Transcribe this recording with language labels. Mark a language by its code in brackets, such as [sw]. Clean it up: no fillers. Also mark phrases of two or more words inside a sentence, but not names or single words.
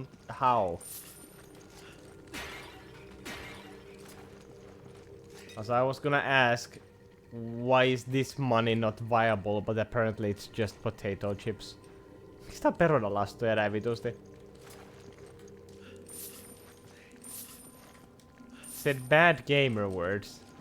[en] How? As I was gonna ask, why is this money not viable, but apparently it's just potato chips. [fi] Miksi tää on perunalastuja näin vitusti? [en] Said bad gamer words.